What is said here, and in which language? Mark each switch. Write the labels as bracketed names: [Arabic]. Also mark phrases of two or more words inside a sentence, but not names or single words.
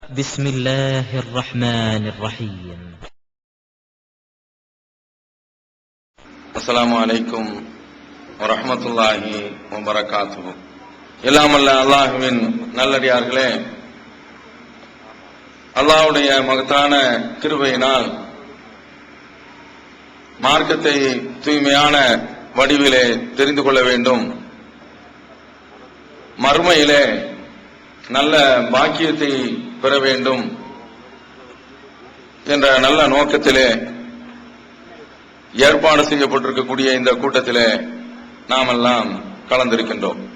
[Arabic] بسم الله الرحمن الرحيم. السلام عليكم ورحمة الله وبركاته. [Tamil] எல்லாம் அல்ல அல்லாஹ்வின் நல்லடியார்களே, அல்லாஹ்வுடைய மகத்தான கிருபையினால் மார்க்கத்தை தூய்மையான வடிவிலே தெரிந்து கொள்ள வேண்டும், மறுமையிலே நல்ல பாக்கியத்தை பெற வேண்டும் என்ற நல்ல நோக்கத்திலே ஏற்பாடு செய்யப்பட்டிருக்கக்கூடிய இந்த கூட்டத்திலே நாம் எல்லாம் கலந்திருக்கின்றோம்.